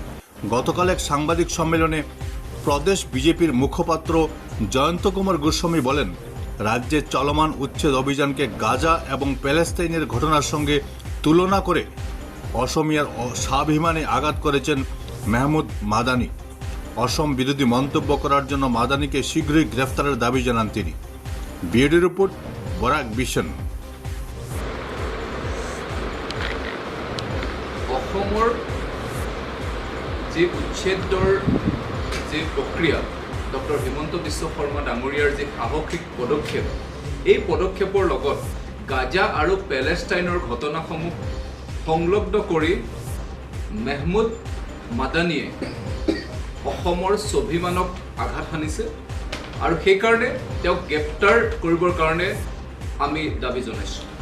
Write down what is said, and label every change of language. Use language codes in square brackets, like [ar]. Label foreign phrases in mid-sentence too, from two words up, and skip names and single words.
[bn] গতকাল এক সাংবাদিক সম্মেলনে প্রদেশ বিজেপির মুখপাত্র জয়ন্ত কুমার গোস্বামী বলেন, রাজ্যের চলমান উচ্ছেদ অভিযানকে গাজা এবং প্যালেস্তাইনের ঘটনার সঙ্গে তুলনা করে অসমিয়ার স্বাভিমানে আঘাত করেছেন মেহমুদ মাদানি। অসম বিরোধী মন্তব্য করার জন্য মাদানিকে শীঘ্রই গ্রেফতারের দাবি জানান তিনি। বিএডি রিপোর্ট, বরাক বিশন। [as] অসমৰ যে উচ্ছেদৰ যে প্ৰক্ৰিয়া, ডক্টৰ হিমন্ত বিশ্ব শৰ্মা ডাঙৰীয়াৰ যে সাহসিক পদক্ষেপ, এই পদক্ষেপৰ লগত গাজা আৰু পেলেষ্টাইনৰ ঘটনাসমূহ সংলগ্ন কৰি মেহমুদ মাদানিয়ে অসমৰ স্বাভিমানক আঘাত সানিছে আৰু সেইকাৰণে তেওঁক গ্ৰেপ্তাৰ কৰিবৰ কাৰণে আমি দাবী জনাইছোঁ।